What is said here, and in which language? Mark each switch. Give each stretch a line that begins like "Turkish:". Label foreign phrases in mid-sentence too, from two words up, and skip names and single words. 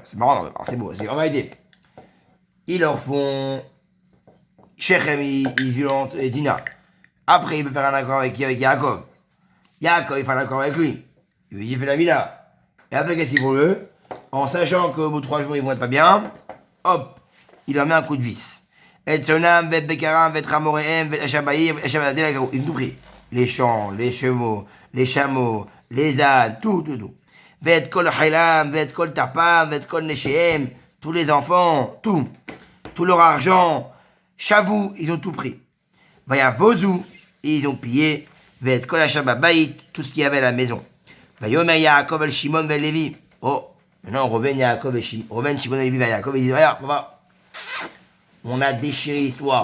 French: C'est marrant, alors c'est beau, c'est en vérité. Ils leur font Shechem, ils violentent Dina. Après, il veut faire un accord avec Yaakov. Yaakov, il fait un accord avec lui. Il lui dit, il fait la mila. Et après, qu'est-ce qu'ils font eux? En sachant qu'au bout de 3 jours, ils vont être pas bien, hop, il leur met un coup de vis.
Hebrew: את צאנם ואת בקרם ואת חמריהם ואת אשר בעיר ואת אשר בשדה,
French: ils ont tout pris. Les champs, les chevaux, les chameaux, les ânes, tout.
Hebrew: ואת כל חילם ואת כל טפם ואת כל נשיהם,
French: tous les enfants, tout. Tout leur argent, Chavou, ils ont tout pris.
Hebrew: ויבזו,
French: ils ont pillé.
Hebrew: ואת כל אשר בבית,
French: tout ce qu'il y avait à la maison.
Hebrew: ויאמר יעקב אל שמעון ואל לוי.
French: Oh, maintenant Rouven, Yaakov et Shimon et Lévi vers Yaakov, ils disent, regarde, papa, on a déchiré l'histoire.